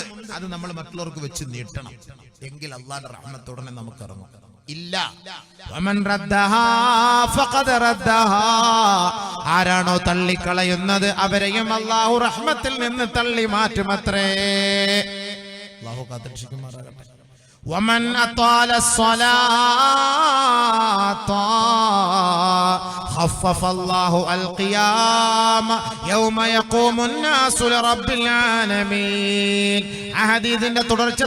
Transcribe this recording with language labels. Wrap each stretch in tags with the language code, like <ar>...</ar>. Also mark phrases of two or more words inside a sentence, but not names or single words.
<ml>അത് നമ്മൾ മറ്റുള്ളവർക്ക് വെച്ച് നീട്ടണം. എങ്കിൽ അള്ളാന്റെ റഹ്മത്ത് ഉടനെ നമുക്ക് ഇറങ്ങും. ഇല്ല,</ml> <ar>ومن ردها فقد ردها,</ar> <ml>ആരാണോ തള്ളിക്കളയുന്നത് അവരെയും അല്ലാഹു റഹ്മത്തിൽ നിന്ന് തള്ളി മാറ്റുമത്രേ. അല്ലാഹു കാത്തിരക്ഷിക്കുമാറാകട്ടെ.</ml> <ar>ومن أطال الصلاة خفف الله القيام يوم يقوم الناس لرب العالمين.</ar> <ml>ആ ഹദീസിന്റെ തുടർച്ച</ml>